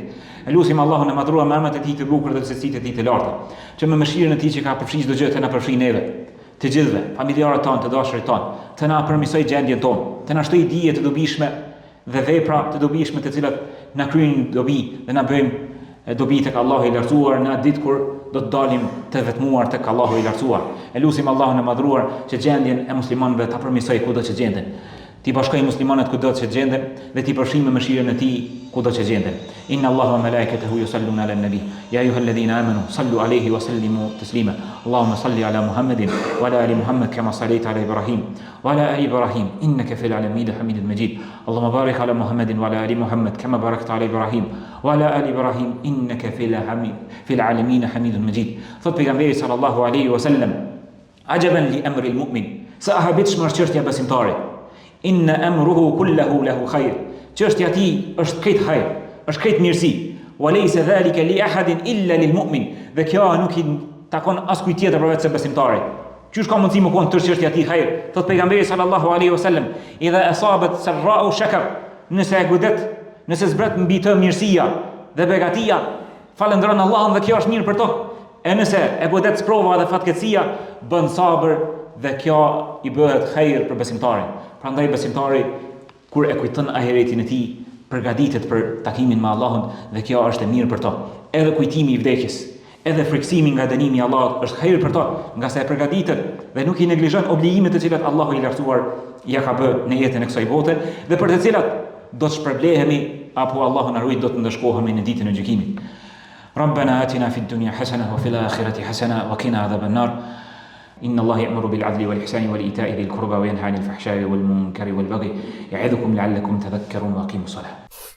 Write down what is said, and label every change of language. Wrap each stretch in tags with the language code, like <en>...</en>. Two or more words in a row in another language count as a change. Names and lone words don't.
<sq>E lutim Allahun e madhruar me emrat e tij të bukur dhe cilësitë e tij të larta, që me mëshirën e tij që ka përfshi çdo gjë të na përfshi neve, të gjithëve, familjarët tonë, të dashurit tonë, të na përmirësoj gjendjen tonë, të na shtoj dije të dobishme dhe vepra të dobishme të cilat na kryejnë dobi dhe na bëjmë dobi tek Allahu i lartësuar në atë ditë kur do të dalim të vetmuar tek Allahu i lartësuar. E lutim Allahun e madhruar që gjendjen e muslimanëve ta përmirësoj kudo që gjenden. Ti bashkoj muslimanët kudo që gjenden dhe ti përfshi me mëshirën e tij kudo që gjenden.</sq> <ar>إن الله وملائكته يصلون على النبي يا أيها الذين آمنوا صلوا عليه وسلموا تسليما. اللهم صل على محمد وعلى آل محمد كما صليت على إبراهيم وعلى آل إبراهيم إنك في العالمين حميد مجيد. اللهم بارك على محمد وعلى آل محمد كما باركت على إبراهيم وعلى آل إبراهيم إنك في العالمين حميد مجيد.</ar> <sq>Thot pejgamberi</sq> <ar>صلى الله عليه وسلم, عجبا لأمر المؤمن,</ar> <sq>sa habitshmar çështja besimtarit.</sq> <ar>إن أمره كله له خير.</ar> <sq>Çështja e tij është krejt hajër, është krejt mirësi.</sq> <ar>وليس ذلك لأحد إلا للمؤمن.</ar> <sq>Dhe kjo nuk i takon askujt tjetër përveç se besimtarit. Qysh ka mundësi më kon çështja e tij hajër? Thot pejgamberi</sq> <ar>صلى الله عليه وسلم, إذا أصابته سراء شكر.</ar> <sq>Nëse e godet, nëse zbret mbi të mirësia dhe begatia, falëndron Allahun dhe kjo është mirë për to. E nëse e godet sprova dhe fatkeqësia, bën sabër dhe kjo i bëhet hajër për besimtarin. Prandaj besimtari kur e kujton ahiretin e tij, përgatitet për takimin me Allahun dhe kjo është e mirë për to. Edhe kujtimi i vdekjes, edhe friksimi nga dënimi i Allahut është hajër për to, nga sa e përgatitet dhe nuk i neglizhon obligimet të cilat Allahu i lartësuar ja ka bërë në jetën e kësaj bote dhe për të cilat do të shpërblehemi apo Allahu na ruaj do të ndeshkohemi në ditën e gjykimit.</sq> <ar>ربنا آتنا في الدنيا حسنة وفي الآخرة حسنة وقنا عذاب النار. إن الله يأمر بالعدل والإحسان والإيتاء ذي القربى وينهى عن الفحشاء والمنكر والبغي يعظكم لعلكم تذكرون وأقيموا الصلاة</ar>